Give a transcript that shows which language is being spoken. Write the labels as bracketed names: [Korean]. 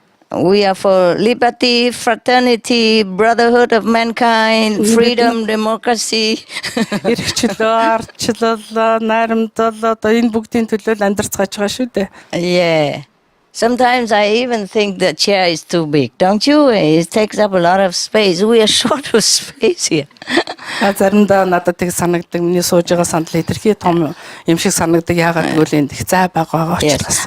[English] We are for liberty, fraternity, brotherhood of mankind, freedom, democracy. [Mongolian] Эрхчлөө, ардчлал, найрамдал одоо энэ бүгдийн төлөө амьдарцгааж байгаа шүү дээ. [English] Yeah. Sometimes I even think the chair is too big, don't you? It takes up a lot of space. We are short of space here. [Mongolian] Заримдаа надад тэг санагдаг. Миний сууж байгаа сандал илэрхий том юм шиг санагдаг. Яагаад гэвэл энд их зай байгаа учраас.